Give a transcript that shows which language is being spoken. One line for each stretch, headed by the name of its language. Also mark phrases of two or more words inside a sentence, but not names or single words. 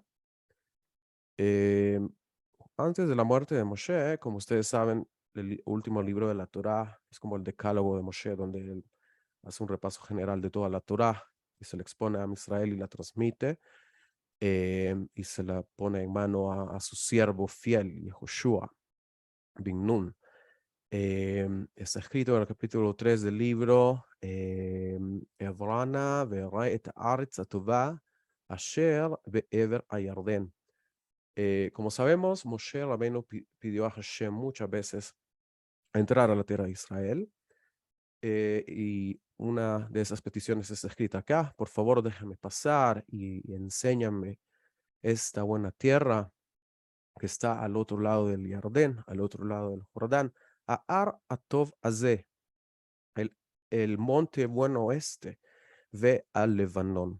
Spanish: Eh, Antes de la muerte de Moshe, como ustedes saben, el último libro de la Torá es como el decálogo de Moshe, donde él hace un repaso general de toda la Torá y se le expone a Israel y la transmite, y se la pone en mano a su siervo fiel, Yehoshua bin Nun. Está escrito en el capítulo 3 del libro,
Hebrew: אעברה נא ואראה את הארץ הטובה אשר בעבר הירדן.
Spanish: Como sabemos, Moshe Rabbeinu pidió a Hashem muchas veces entrar a la tierra de Israel, y una de esas peticiones está escrita acá: por favor, déjame pasar y enséñame esta buena tierra que está al otro lado del Jordán, al otro lado del Jordán,
Hebrew: ההר הטוב הזה,
Spanish: el, el monte bueno este, ve al Levanón.